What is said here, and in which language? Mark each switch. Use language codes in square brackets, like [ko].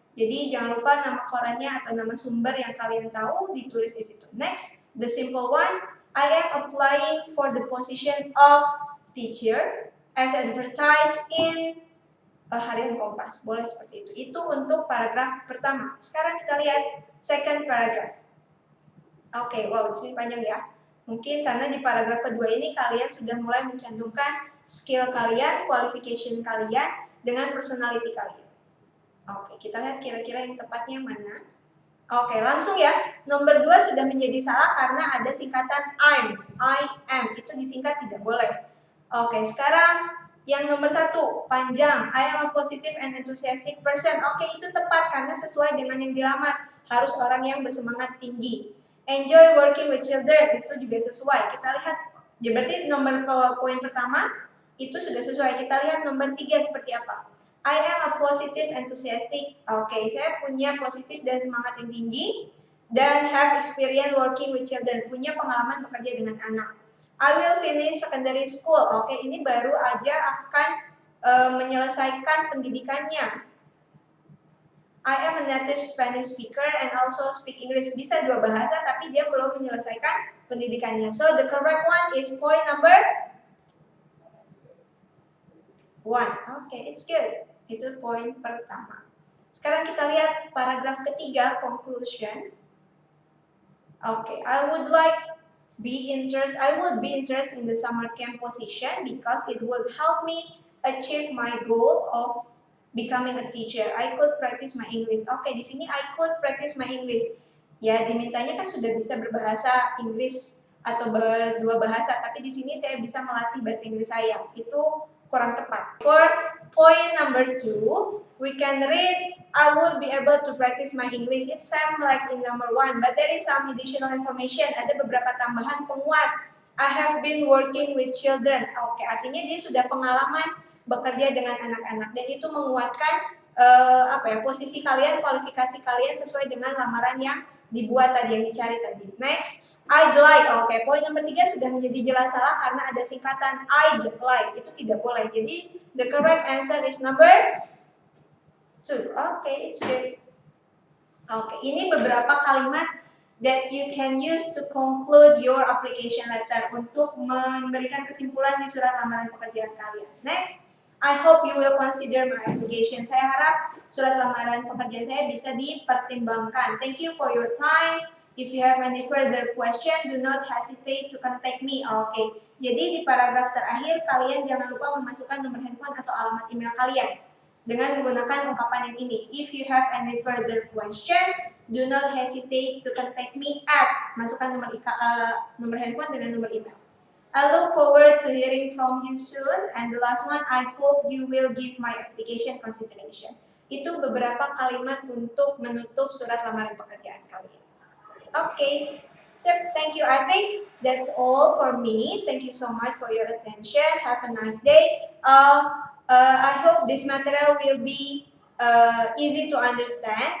[id] Jadi jangan lupa nama korannya atau nama sumber yang kalian tahu ditulis di situ. [en] Next, the simple one, I am applying for the position of teacher as advertised in Harian Kompas. [id] Boleh seperti itu. Itu untuk paragraf pertama. Sekarang kita lihat second paragraph. Oke, wow, di sini panjang ya. Mungkin karena di paragraf kedua ini kalian sudah mulai mencantumkan skill kalian, qualification kalian dengan personality kalian. Oke, kita lihat kira-kira yang tepatnya mana. Oke, langsung ya. Nomor 2 sudah menjadi salah karena ada singkatan I'm. I am. Itu disingkat tidak boleh. Oke, sekarang yang nomor 1, panjang. [en] I am a positive and enthusiastic person. [id] Oke, itu tepat karena sesuai dengan yang dilamar. Harus orang yang bersemangat tinggi. [en] Enjoy working with children. [id] Itu juga sesuai. Kita lihat. Ya, berarti nomor poin pertama itu sudah sesuai. Kita lihat nomor 3 seperti apa. [en] I am a positive enthusiastic. [id] Oke, saya punya positif dan semangat yang tinggi dan [en] have experience working with children. [id] Punya pengalaman bekerja dengan anak. [en] I will finish secondary school. [id] Oke, ini baru aja akan menyelesaikan pendidikannya. [en] I am a native Spanish speaker and also speak English. [id] Bisa 2 bahasa tapi dia belum menyelesaikan pendidikannya. [en] So the correct one is point number 1. Okay, it's good. [id] Itu poin pertama. Sekarang kita lihat paragraf ketiga, conclusion. [en] Okay, I would be interested in the summer camp position because it would help me achieve my goal of becoming a teacher. I could practice my English. Okay, [id] di sini [en] I could practice my English. [id] Ya, dimintanya kan sudah bisa berbahasa Inggris atau berdua bahasa, tapi di sini saya bisa melatih bahasa Inggris saya. Itu kurang tepat. [en] For point number 2, we can read I will be able to practice my English. It sounds like in number 1, but there is some additional information. [id] Ada beberapa tambahan penguat. [en] I have been working with children. [id] Oke, artinya dia sudah pengalaman bekerja dengan anak-anak dan itu menguatkan posisi kalian, kualifikasi kalian sesuai dengan lamaran yang dibuat tadi, yang dicari tadi. [en] Next, I'd like. [id] Oke, poin nomor 3 sudah menjadi jelas salah karena ada singkatan I'd like. Itu tidak boleh. [en] Jadi the correct answer is number 2. [id] Oke, [en] it's good. [id] Oke, ini beberapa kalimat [en] that you can use to conclude your application letter [id] untuk memberikan kesimpulan di surat lamaran pekerjaan kalian. [en] Next, I hope you will consider my application. [id] Saya harap surat lamaran pekerjaan saya bisa dipertimbangkan. [en] Thank you for your time. If you have any further question, do not hesitate to contact me. [id] Oke, jadi di paragraf terakhir kalian jangan lupa memasukkan nomor handphone atau alamat email kalian dengan menggunakan ungkapan yang ini. [en] If you have any further question, do not hesitate to contact me at. [id] Masukkan nomor handphone dengan nomor email. [en] I look forward to hearing from you soon. And the last one, I hope you will give my application consideration. [id] Itu beberapa kalimat untuk menutup surat lamaran pekerjaan kalian. [en] Okay, so thank you. I think that's all for me. Thank you so much for your attention. Have a nice day. I hope this material will be easy to understand.